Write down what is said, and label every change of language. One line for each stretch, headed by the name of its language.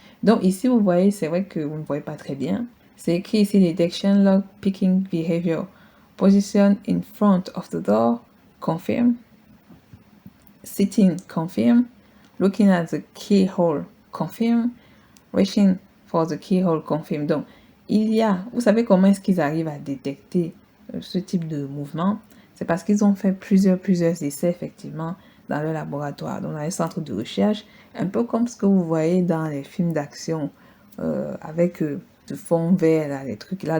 French: Donc ici, vous voyez, c'est vrai que vous ne voyez pas très bien. C'est écrit ici
English: Detection Lock Picking Behavior. Position in front of the door, confirm. Sitting, confirm. Looking at the keyhole, confirm. Reaching for the keyhole, confirm.
French: Donc, vous savez comment est-ce qu'ils arrivent à détecter ce type de mouvement? C'est parce qu'ils ont fait plusieurs essais, effectivement, dans le laboratoire, dans les centres de recherche, un peu comme ce que vous voyez dans les films d'action, avec de fond vert, là, les trucs là.